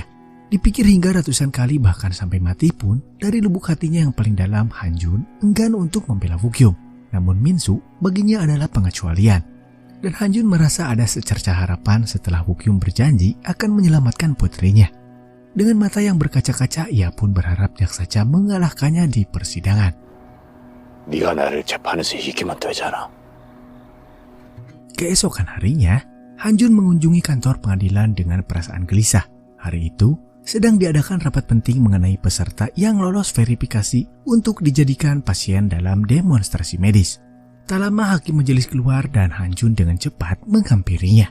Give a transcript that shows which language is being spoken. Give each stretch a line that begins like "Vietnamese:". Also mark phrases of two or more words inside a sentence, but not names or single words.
Indonesian: Dipikir hingga ratusan kali bahkan sampai mati pun, dari lubuk hatinya yang paling dalam, Hanjun enggan untuk membela Woo-kyum. Namun Min-soo baginya adalah pengecualian. Dan Hanjun merasa ada secerca harapan setelah Woo-kyum berjanji akan menyelamatkan putrinya. Dengan mata yang berkaca-kaca, ia pun berharap Jaksaca mengalahkannya di persidangan.
Korean: 네가 나를 재판에서 이기면 되잖아.
Indonesian: Keesokan harinya, Hanjun mengunjungi kantor pengadilan dengan perasaan gelisah. Hari itu, sedang diadakan rapat penting mengenai peserta yang lolos verifikasi untuk dijadikan pasien dalam demonstrasi medis. Tak lama Hakim majelis keluar dan Han Jun dengan cepat menghampirinya.